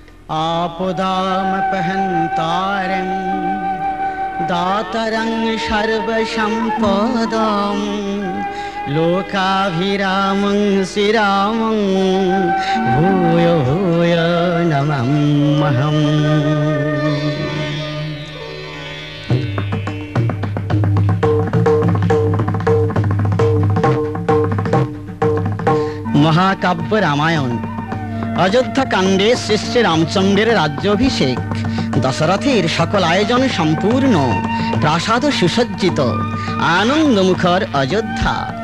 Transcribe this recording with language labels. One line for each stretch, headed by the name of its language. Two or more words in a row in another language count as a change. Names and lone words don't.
Sanskrit: आपदामपहन्तारं दातरं सर्वसम्पदां लोकाभिरामं श्रीरामं भूयो भूयो नमाम्यहम्।
Bangla: মহাকাব্য রামায়ণ। অযোধ্যা কাণ্ডে শ্রী শ্রী রামচন্দ্রের রাজ্যাভিষেক, দশরথের সকল আয়োজন সম্পূর্ণ, প্রাসাদ সুসজ্জিত, আনন্দমুখর অযোধ্যা।